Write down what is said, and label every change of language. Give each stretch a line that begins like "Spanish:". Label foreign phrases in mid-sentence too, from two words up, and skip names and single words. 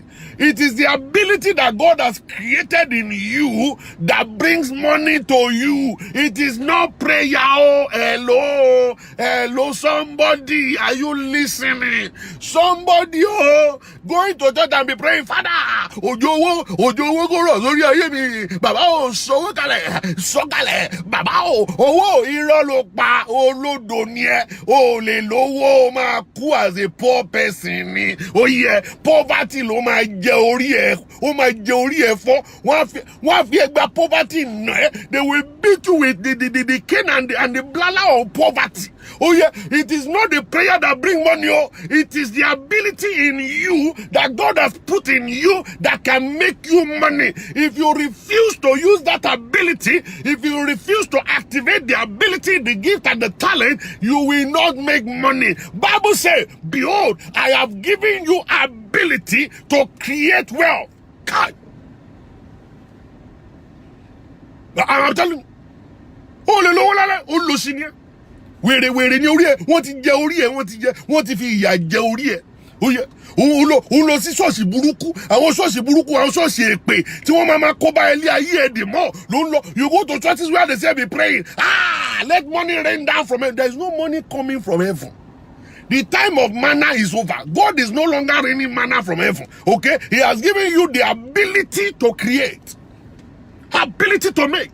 English: It is the ability that God has created in you that brings money to you. It is not prayer. Hello, somebody. Are you listening? Somebody, going to church and be praying, Father,
Yoruba: Ojowo goro sórí ayé mi. Baba sọ̀wọ́ kalẹ̀. Baba owó irọ́ ló pa olódo ni ẹ́. O lè lówó máa kú
English: as a poor person
Yoruba: ni.
English: Oh yeah,
Yoruba: poverty ló máa jẹ orí ẹ. Ó máa jẹ orí ẹ fọ́. Wọ́n á fi ẹgbà poverty nà ẹ́.
English: They will beat you with the cane and the blala of poverty. Oh yeah, it is not the prayer that brings money. It is the ability in you that God has put in you that can make you money. If you refuse to use that ability, if you refuse to activate the ability, the gift and the talent, you will not make money. Bible says, behold, I have given you ability to create wealth. God. I'm telling you.
Yoruba: Wèrè ní orí ẹ̀, wọ́n ti jẹ orí ẹ̀, wọ́n ti fi ìyà jẹ orí ẹ̀. Oye, òun lọ sí ṣọ́ọ̀ṣì burúkú, àwọn ṣọ́ọ̀ṣì èpè tí wọ́n máa kó bá ilé ayé ẹ̀ dè mọ́ ló ń lọ.
English: You go to churches where they say be praying. Let money rain down from heaven. There is no money coming from heaven. The time of manna is over. God is no longer raining manna from heaven. Okay? He has given you the ability to create, ability to make.